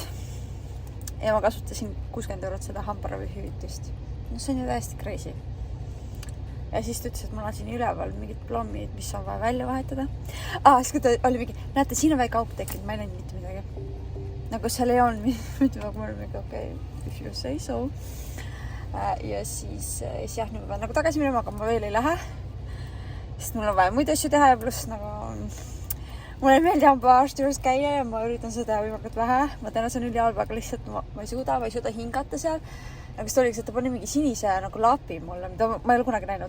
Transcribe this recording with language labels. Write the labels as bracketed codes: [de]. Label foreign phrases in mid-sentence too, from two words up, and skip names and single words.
[et] Ja ma kasutasin 60 eurot seda hambaravi hüvitist. No see on ju täiesti crazy. Ja siis ta ütles, et mul on siin üleval mingid plommid, mis on vaja välja vahetada. Siis kui ta oli mingi, näete, siin on väike auk tekkinud, ma ei näinud mitte midagi. Nagu seal ei olnud mitte, aga mul oli mingi, okei, [en] if you say so. [et] Ja siis jah, nüüd ma pean nagu tagasi minema, aga ma veel ei lähe. Sest mul on vaja muid asju teha ja pluss nagu mulle ei meeldi hambaarsti juures käia ja ma üritan seda võimalikult vähe. Ma tean, see on ülihalb, aga lihtsalt ma ei suuda hingata seal. Aga siis oli, et ta pani mingi sinise nagu lapi mulle, mida ma ei ole kunagi näinud.